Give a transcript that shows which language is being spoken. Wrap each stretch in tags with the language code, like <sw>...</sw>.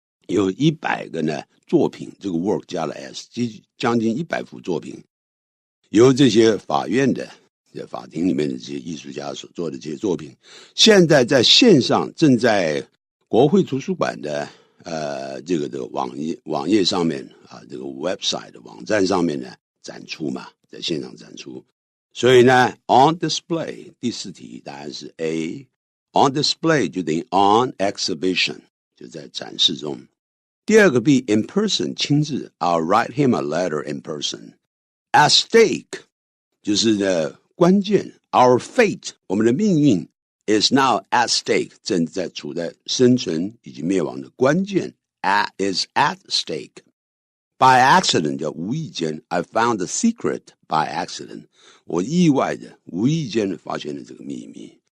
<zh>有100个呢作品，这个 work 加了 s， 将近100幅作品，由这些法院的法庭里面的这些艺术家所做的这些作品，现在在线上正在国会图书馆的这个的网页上面啊，这个 website 的网站上面呢展出嘛，在线上展出。所以呢 on display 第4题答案是 A， on display 就等于</zh> <en>on exhibition，</en> <zh>就在展示中。第2个</zh> <en>B in person</en> <zh>亲自</zh> <en>I'll write him a letter in person。</en> <zh>at stake 就是呢关键</zh> <en>our fate</en> <zh>我们的命运</zh> <en>is now at stake</en> <zh>正在处在生存以及灭亡的关键</zh> <en>is at stake。</en> <zh>by accident 叫无意间</zh> <en>I found the secret by accident</en> <zh>我意外的无意间发现了这个秘密。</zh>